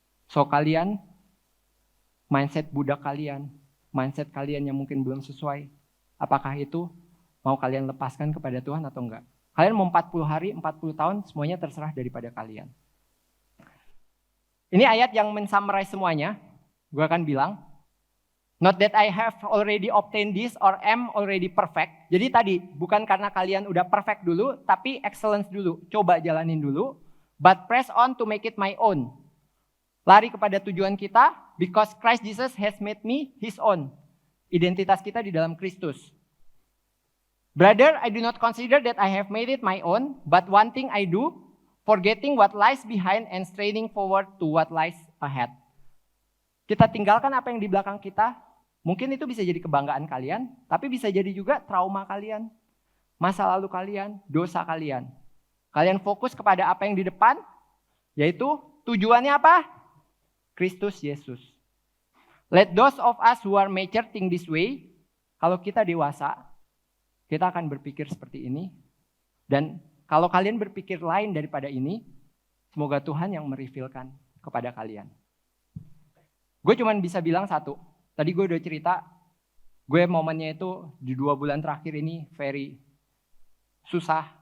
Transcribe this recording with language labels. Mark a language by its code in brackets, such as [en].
[id] So kalian, mindset budak kalian, mindset kalian yang mungkin belum sesuai, apakah itu mau kalian lepaskan kepada Tuhan atau enggak? Kalian mau 40 hari, 40 tahun, semuanya terserah daripada kalian. Ini ayat yang men-summarize semuanya. Gue akan bilang, [en] not that I have already obtained this or am already perfect. [id] Jadi tadi, bukan karena kalian udah perfect dulu, tapi excellence dulu. Coba jalanin dulu, [en] but press on to make it my own. [id] Lari kepada tujuan kita, [en] because Christ Jesus has made me his own. [id] Identitas kita di dalam Kristus. [en] Brother, I do not consider that I have made it my own, but one thing I do, forgetting what lies behind and straining forward to what lies ahead. [id] Kita tinggalkan apa yang di belakang kita, mungkin itu bisa jadi kebanggaan kalian, tapi bisa jadi juga trauma kalian, masa lalu kalian, dosa kalian. Kalian fokus kepada apa yang di depan, yaitu tujuannya apa? Kristus Yesus. [en] Let those of us who are mature think this way. [id] Kalau kita dewasa, kita akan berpikir seperti ini. Dan kalau kalian berpikir lain daripada ini, semoga Tuhan yang merevealkan kepada kalian. Gue cuma bisa bilang satu. Tadi gue udah cerita, gue momennya itu di 2 bulan terakhir ini very susah.